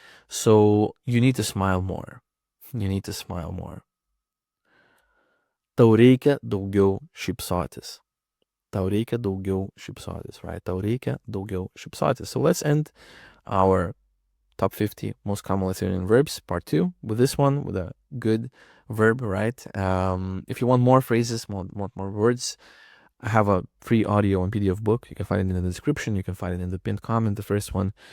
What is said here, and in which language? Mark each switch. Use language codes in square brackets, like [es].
[en] So you need to smile more. You need to smile more. [lt] Tau reikia daugiau šypsotis. Tau reikia daugiau šypsotis, right? Tau reikia daugiau šypsotis. [en] So let's end our top 50 most common Lithuanian verbs, part 2, with this one, with a good verb, right? If you want more phrases, more words, I have a free audio and PDF book. You can find it in the description. You can find it in the pinned comment, the first one.